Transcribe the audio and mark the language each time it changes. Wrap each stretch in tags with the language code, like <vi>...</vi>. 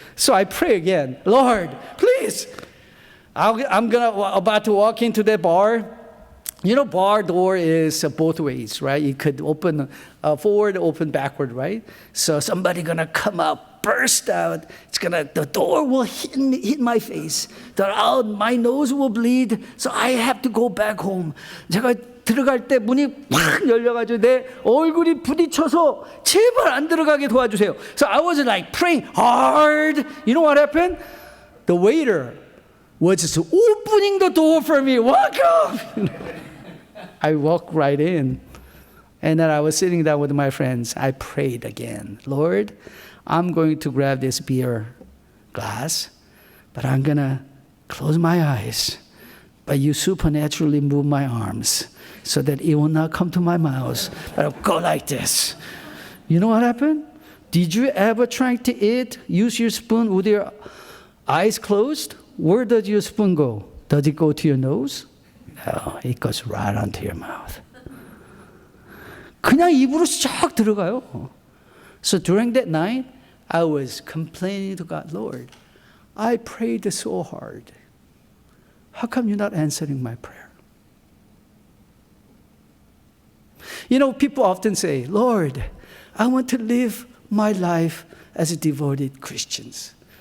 <en>So I pray again. Lord, please. I'm about to walk into the bar. Bar door is both ways, right? It could open forward, open backward, right? So somebody gonna come out, burst out. The door will hit my face. My nose will bleed. So I have to go back home.</en> <ko>제가 들어갈 때 문이 팍 열려가지고 내 얼굴이 부딪혀서 제발 안 들어가게 도와주세요.</ko> <en>So I was like praying hard. You know what happened? The waiter was just opening the door for me. Welcome. I walked right in. And then I was sitting down with my friends. I prayed again. Lord, I'm going to grab this beer glass, but I'm going to close my eyes. But you supernaturally move my arms so that it will not come to my mouth, but I'll go like this. You know what happened? Did you ever try to eat, use your spoon with your eyes closed? Where does your spoon go? Does it go to your nose? No, it goes right onto your mouth.</en> <ko>그냥 입으로 쫙 들어가요.</ko> <en>So during that night, I was complaining to God, Lord, I prayed so hard. How come you're not answering my prayer? People often say, Lord, I want to live my life as a devoted Christians.</en>